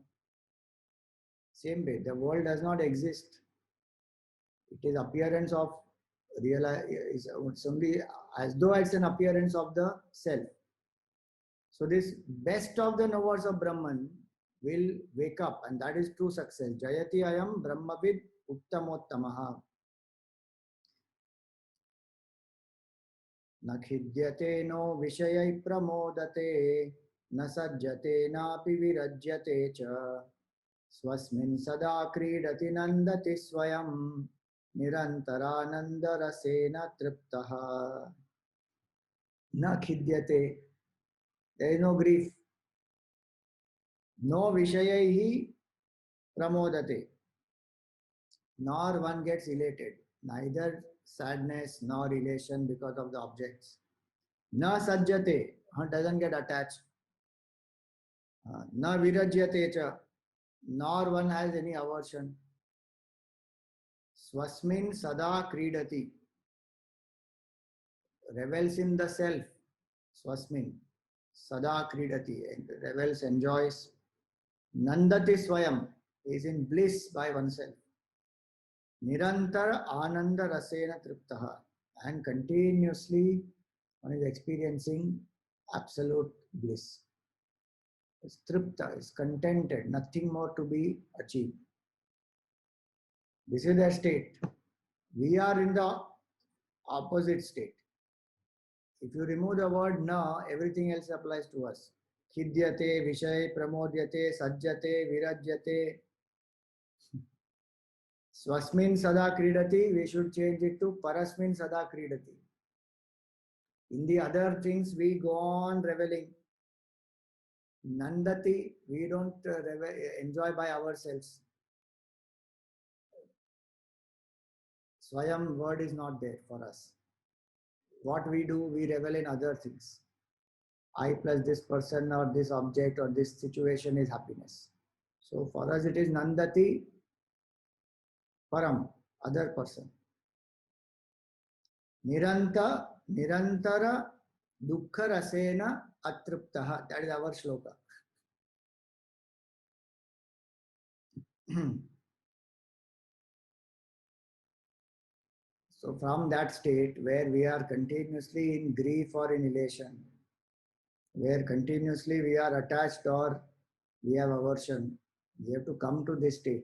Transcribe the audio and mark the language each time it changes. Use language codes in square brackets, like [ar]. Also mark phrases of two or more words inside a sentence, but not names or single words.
[en] Same way, the world does not exist. It is appearance of real. It's only as though it's an appearance of the self. So this best of the knowers of Brahman will wake up, and that is true success. [sa] जयति अयं ब्रह्मविद् उत्तमोत्तमः. न खिद्यते नो विषयै प्रमोदते न सज्जते नापि विरज्यते च स्वस्मिन् सदा क्रीडति नन्दति स्वयं निरन्तरानन्दरसेन तृप्तः न खिद्यते. [en] There is no grief. [sa] नो विषयैः प्रमोदते. [en] Nor one gets elated. Neither sadness nor elation because of the objects. [sa] न सज्जते. [en] Doesn't get attached. [sa] न विरज्यते च. [en] Nor one has any aversion. [sa] स्वस्मिन् सदा क्रीडति. [en] Revels in the self. [sa] Swasmin. सदा क्रीडति. [en] Revels, enjoys. [sa] नन्दति स्वयम्. [en] Is in bliss by oneself. [sa] निरन्तर आनन्द रसेन तृप्तः. [en] And continuously one is experiencing absolute bliss. Is tripta, is contented, nothing more to be achieved. This is their state. We are in the opposite state. If you remove the word na, everything else applies to us. [sa] खिद्यते विषय प्रमोद्यते सज्जते विरज्यते. स्वस्मिन् सदा क्रीडति, [en] we should change it to [sa] परस्मिन् सदा क्रीडति. [en] In the other things, we go on reveling. Nandati, we don't enjoy by ourselves. Swayam word is not there for us. What we do, we revel in other things. I plus this person or this object or this situation is happiness. So for us it is [sa] नन्दति परम्, [en] other person. [sa] निरन्तर दुःख रसेन अतृप्तः. [en] That is our shloka. So from that state where we are continuously in grief or in elation, where continuously we are attached or we have aversion, we have to come to this state.